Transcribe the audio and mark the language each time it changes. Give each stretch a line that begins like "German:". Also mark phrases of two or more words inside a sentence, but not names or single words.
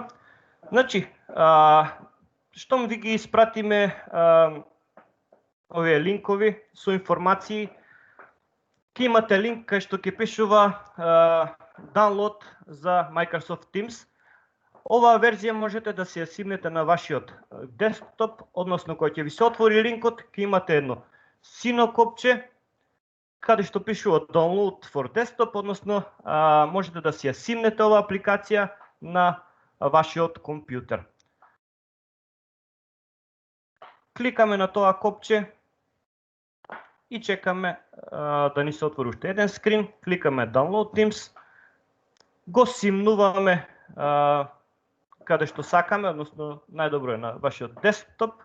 Macedonian: Значи, штом ви ги испратиме овие линкови со информации, ќе имате линк кај што ќе пишува download за Microsoft Teams. Оваа верзија можете да се ја симнете на вашиот десктоп, односно кога ќе ви се отвори линкот, ќе имате едно сино копче каде што пишува
English: download for desktop,
Macedonian: односно можете да се ја симнете оваа апликација на вашиот компјутер. Кликаме на тоа копче и чекаме да ни се отвори уште еден скрин. Кликаме Download Teams, го симнуваме каде што сакаме, односно најдобро е на вашиот десктоп.